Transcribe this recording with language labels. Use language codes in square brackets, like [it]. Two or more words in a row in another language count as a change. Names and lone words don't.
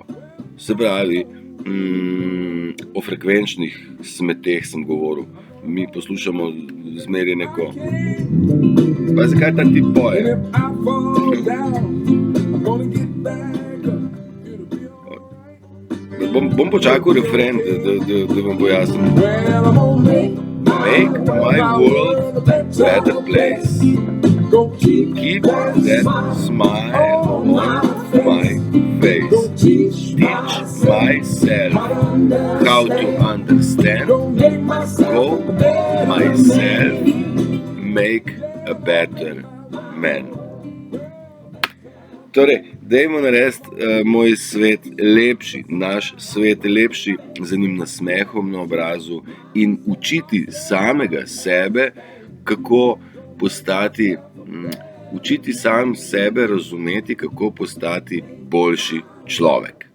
[sl] Se pravi, o frekvenčnih smeteh sem govoril. Mi poslušamo zmeraj neko... Pa zakaj ta tip poje? Bom počakal refren, da vam bo jasno. [en] Make my world a better place. Keep that smile on my face. Teach myself how to understand. Go myself, make a better man. [sl] Torej, dajmo narediti moj svet lepši, naš svet lepši z enim nasmehom na obrazu in učiti samega sebe, kako postati, učiti sam sebe razumeti, kako postati boljši človek.